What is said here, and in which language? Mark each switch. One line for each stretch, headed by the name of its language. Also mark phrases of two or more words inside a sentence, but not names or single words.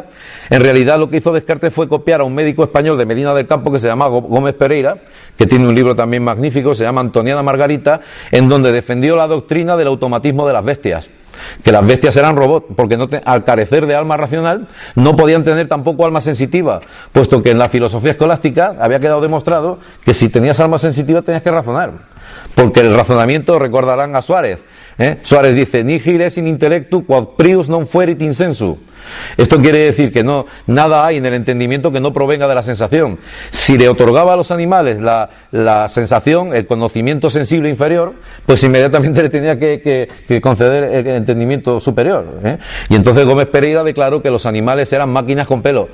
Spanish: En realidad lo que hizo Descartes fue copiar a un médico español de Medina del Campo que se llama Gómez Pereira, que tiene un libro también magnífico, se llama Antoniana Margarita, en donde defendió la doctrina del automatismo de las bestias, que las bestias eran robots, porque al carecer de alma racional no podían tener tampoco alma sensitiva, puesto que en la filosofía escolástica había quedado demostrado que si tenías alma sensitiva tenías que razonar, porque el razonamiento, recordarán a Suárez, Suárez dice,
Latin: nihil est in intellectu quod prius non fuerit in sensu.
Spanish: Esto quiere decir que nada hay en el entendimiento que no provenga de la sensación. Si le otorgaba a los animales la sensación, el conocimiento sensible inferior, pues inmediatamente le tenía que conceder el entendimiento superior. Y entonces Gómez Pereira declaró que los animales eran máquinas con pelo.